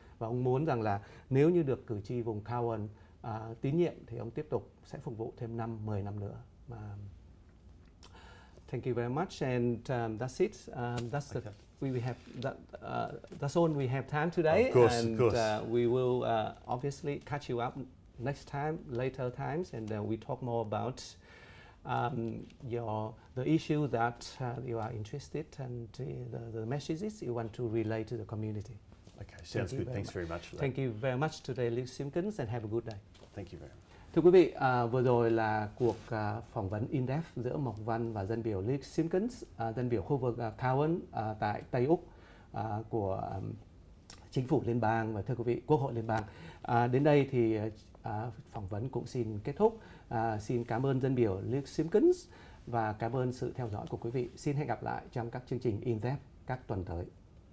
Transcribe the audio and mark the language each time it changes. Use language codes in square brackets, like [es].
[vi] Và ông muốn rằng là nếu như được cử tri vùng Cowan tín nhiệm thì ông tiếp tục sẽ phục vụ thêm 10 năm nữa. [en] Thank you very much, and that's it. We have that's all we have time today. Of course. We will obviously catch you up next time, later times, and we talk more about the issue that you are interested and the messages you want to relay to the community. Okay, sounds good. Thanks very much for that. Thank you very much today, Luke Simpkins, and have a good day. Thank you very much. [vi] Thưa quý vị, vừa rồi là cuộc phỏng vấn in-depth giữa Mộc Văn và dân biểu Luke Simpkins, dân biểu khu vực Cowan tại Tây Úc của chính phủ liên bang và thưa quý vị, Quốc hội liên bang. Đến đây thì phỏng vấn cũng xin kết thúc. Xin cảm ơn dân biểu Luke Simpkins và cảm ơn sự theo dõi của quý vị. Xin hẹn gặp lại trong các chương trình in-depth các tuần tới.